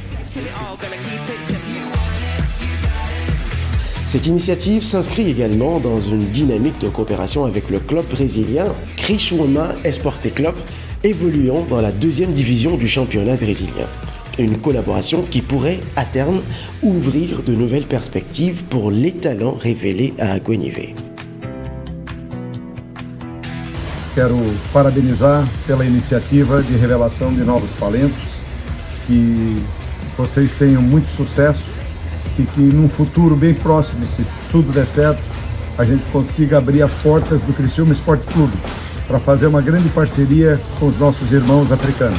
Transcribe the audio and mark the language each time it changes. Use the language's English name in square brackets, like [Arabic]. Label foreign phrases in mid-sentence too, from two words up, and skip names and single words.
[French] Cette initiative s'inscrit également dans une dynamique de coopération avec le club brésilien Criciúma Esporte Club, évoluant dans la 2e division du championnat brésilien. Une collaboration qui pourrait, à terme, ouvrir de nouvelles perspectives pour les talents révélés à Aguenivé. [Portuguese] Quero parabenizar pela iniciativa de revelação de novos talentos, que vocês tenham muito sucesso e que num futuro bem próximo, se tudo der certo, a gente consiga abrir as portas do Criciúma Esporte Clube para fazer uma grande parceria com os nossos irmãos africanos.